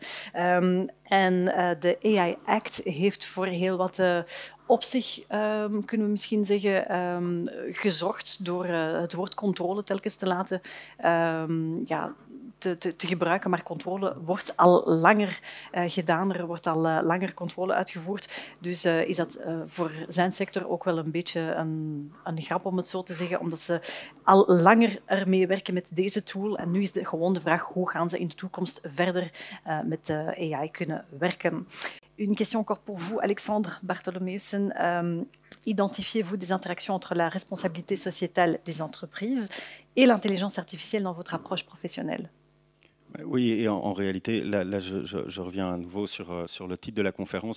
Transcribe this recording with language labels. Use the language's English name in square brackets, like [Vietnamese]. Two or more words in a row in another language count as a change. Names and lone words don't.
[Dutch] En de AI Act heeft voor heel wat op zich, kunnen we misschien zeggen, gezorgd door het woord controle telkens te laten te gebruiken, maar controle wordt al langer gedaan, er wordt al langer controle uitgevoerd. Dus is dat voor zijn sector ook wel een beetje een grap, om het zo te zeggen, omdat ze al langer ermee werken met deze tool. En nu is gewoon de vraag, hoe gaan ze in de toekomst verder met AI kunnen werken? [French] Une question encore pour vous, Alexandre Bartholoméussen. Identifiez-vous des interactions entre la responsabilité sociétale des entreprises et l'intelligence artificielle dans votre approche professionnelle? Oui, et en réalité, là je reviens à nouveau sur le titre de la conférence.